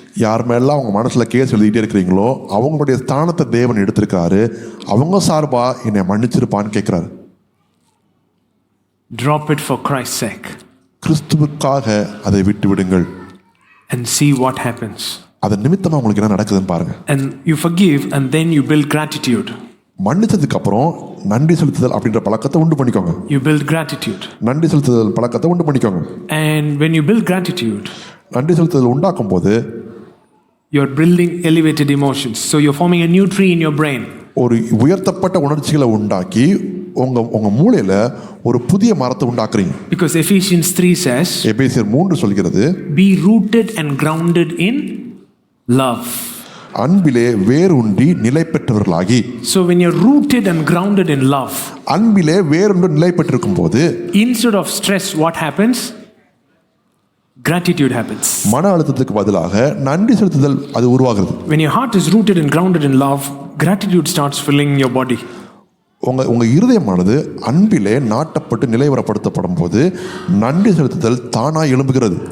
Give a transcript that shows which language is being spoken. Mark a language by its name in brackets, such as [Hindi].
[Tamil] யார் மேல அவங்க மனசுல கேஸ் எழுதிட்டே இருக்கிறீங்களோ அவங்களுடைய ஸ்தானத்தை தேவன் எடுத்திருக்காரு. அவங்க சார்பா என்னை மன்னிச்சிருப்பான்னு கேட்கிறாரு. [English] Drop it for Christ's sake. [Tamil] கிறிஸ்துவுக்காக அதை விட்டு விடுங்கள். [English] And see what happens. [Tamil] அது நிமித்தமா உங்களுக்கு என்ன நடக்குதுன்னு பாருங்க. [English] And you forgive and then you build gratitude. [Tamil] மன்னிச்சதுக்கு அப்புறம் நன்றி செலுத்துதல் அப்படின்ற பழக்கத்தை உண்டு பண்ணிக்கோங்க. [English] You build gratitude. [Tamil] நன்றி செலுத்துதல் பழக்கத்தை உண்டு பண்ணிக்கோங்க. [English] And when you build gratitude, [Tamil] நன்றி செலுத்துதல் உண்டாக்கும் போது [English] you're building elevated emotions. So you're forming a new tree in your brain. [Tamil] ஒரு உயர்த்தப்பட்ட உணர்ச்சிகளை உண்டாக்கி உங்க மூளையில ஒரு புதிய மரத்தை உண்டாக்குறீங்க. [English] Because Ephesians 3 says, [Tamil] எபேசியர் 3 சொல்கிறது, [English] be rooted and grounded in love. [Tamil] அன்பிலே வேரூன்றி நிலை பெற்றவர்களாகி. [English] So when you're rooted and grounded in love, [Tamil] அன்பிலே வேரூன்றி நிலை பெற்றிருக்கும் போது [English] instead of stress what happens? Gratitude happens. [Tamil] மன அழுத்தத்துக்கு பதிலாக நன்றி செலுத்துதல் அது உருவாகிறது. [English] When your heart is rooted and grounded in love, gratitude starts filling your body. [Tamil] உங்க இருதயமானது அன்பிலே நாட்டப்பட்டு நிலைவரப்படுத்தப்படும் போது நன்றி செலுத்துதல் தானா எழும்புகிறது.